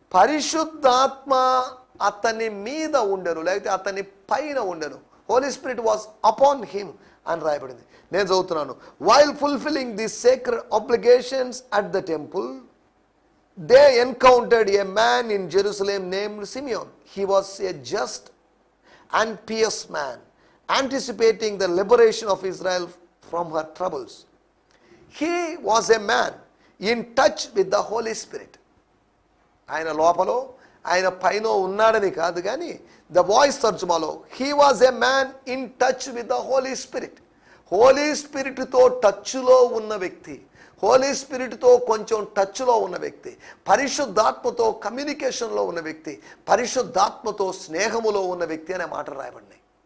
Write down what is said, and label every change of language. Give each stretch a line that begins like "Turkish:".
Telugu: పరిశుద్ధాత్మ అతని మీద ఉండెను, లేకపోతే అతని పైన ఉండెను.
English: Holy Spirit was upon him
Telugu: అని రాయబడింది. నేను చదువుతున్నాను.
English: While fulfilling the sacred obligations at the temple, they encountered a man in Jerusalem named Simeon. He was a just and pious man, anticipating the liberation of Israel from her troubles. He was a man in touch with the Holy Spirit.
Telugu: ఆయన లోపలో ఆయన పైన ఉన్నాడని కాదు కానీ the voice తర్జుమాలో
English: he was a man in touch with the Holy Spirit.
Telugu: Holi స్పిరిట్తో టచ్లో ఉన్న వ్యక్తి, హోలీ స్పిరిట్తో కొంచెం టచ్లో ఉన్న వ్యక్తి, పరిశుద్ధాత్మతో కమ్యూనికేషన్లో ఉన్న వ్యక్తి, పరిశుద్ధాత్మతో స్నేహములో ఉన్న వ్యక్తి అనే మాట రాయబడినాయి.